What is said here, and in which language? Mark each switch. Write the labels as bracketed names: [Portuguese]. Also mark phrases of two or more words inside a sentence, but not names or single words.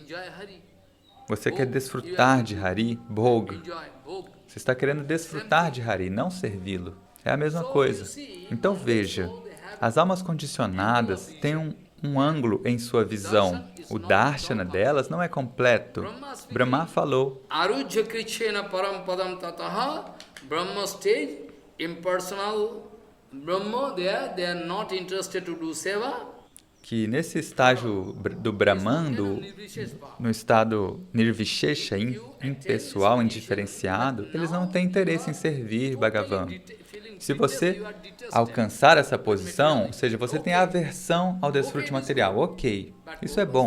[Portuguese] Você quer desfrutar de Hari, Bhog. Você está querendo desfrutar de Hari, não servi-lo. É a mesma coisa. Então veja, as almas condicionadas têm um ângulo em sua visão. O darshana delas não é completo. Brahma falou. [Sanskrit] अरुज्य क्रिचेन परम् पदम् ततः [English] Brahma stage, impersonal Brahma, they are not interested to do seva. [Portuguese] Que nesse estágio do Brahman, no estado nirvishesha, impessoal, indiferenciado, eles não têm interesse em servir Bhagavan. Se você alcançar essa posição, ou seja, você tem aversão ao desfrute material, ok, isso é bom.